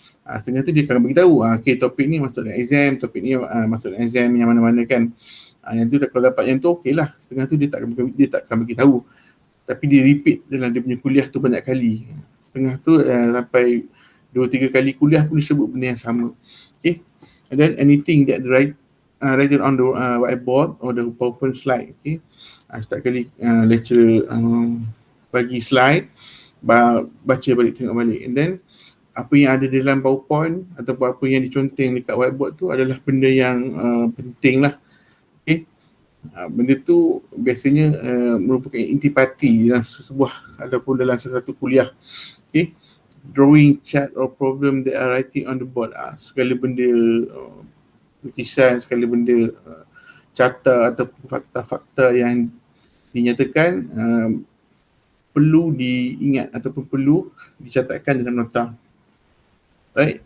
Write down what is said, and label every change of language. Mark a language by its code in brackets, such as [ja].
[ms] Setengah tu dia akan beritahu, okay, topik ni masuk dalam exam, topik ni masuk dalam exam yang mana-mana kan. Yang tu kalau dapat yang tu okey lah. Setengah tu dia tak akan beritahu, tapi dia repeat dalam dia punya kuliah tu banyak kali. Setengah tu sampai 2-3 kali kuliah pun disebut benda yang sama. [en] Okay, and then anything that written on the whiteboard or the PowerPoint slide. [ms] Okay, setiap kali lecturer bagi slide, baca balik, tengok balik, and then apa yang ada dalam PowerPoint ataupun apa yang diconteng dekat whiteboard tu adalah benda yang penting lah. Okay, benda tu biasanya merupakan intipati dalam sebuah ataupun dalam satu kuliah. [en] Okay, drawing, chart or problem that are writing on the board. [ms] Segala benda lukisan, segala benda carta ataupun fakta-fakta yang dinyatakan perlu diingat ataupun perlu dicatatkan dalam nota. Right.